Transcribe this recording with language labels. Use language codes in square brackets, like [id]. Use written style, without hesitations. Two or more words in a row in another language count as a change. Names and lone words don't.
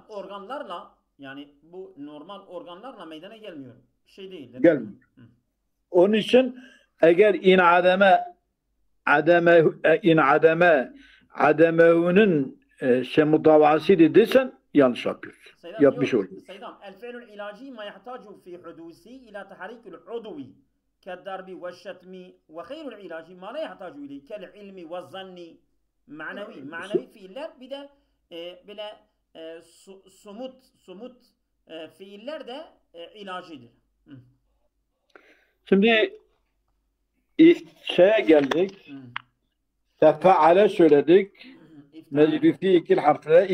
[tr] organlarla yani bu normal organlarla meydana gelmiyor. Bir şey değil. Gelmiyor. Onun için eğer ademehunun mutavası dediysen yanlış yapıyorsun. Yapmış oluyorsun. Seydam, [ar] الفعل العلاجي ما يحتاج في حدوثه إلى تحريك العضو كالضرب والشتم وخير العلاج ما لا يحتاج إليه كالعلم والظن معنوي [tr] fiiller bir de böyle somut fiiller de ilacıdır. Şimdi şeye geldik. Tefa'ale söyledik. Meclü fi iki harfle.